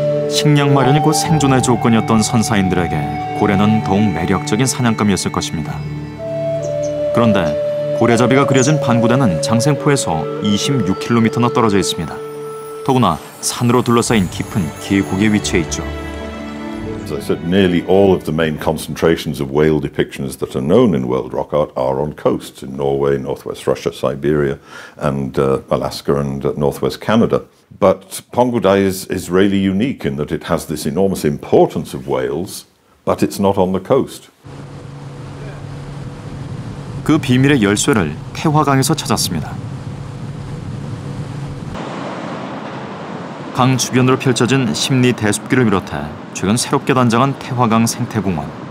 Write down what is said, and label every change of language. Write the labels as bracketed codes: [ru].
[ko] 식량 마련이 곧 생존의 조건이었던 선사인들에게 고래는 더욱 매력적인 사냥감이었을 것입니다. 그런데 고래잡이가 그려진 반구대는 장생포에서 26km나 떨어져 있습니다. 더구나 산으로 둘러싸인 깊은 계곡에 위치해 있죠. [en] As I said, nearly all of the main concentrations of whale depictions that are known in world rock art are on coasts in Norway, northwest Russia, Siberia, and Alaska and northwest Canada. But Pangudae is really unique in that it has this enormous importance of whales, but it's not on the coast. [ko] 그 비밀의 열쇠를 태화강에서 찾았습니다. 강 주변으로 펼쳐진 심리 대숲길을 비롯해 최근 새롭게 단장한 태화강 생태공원.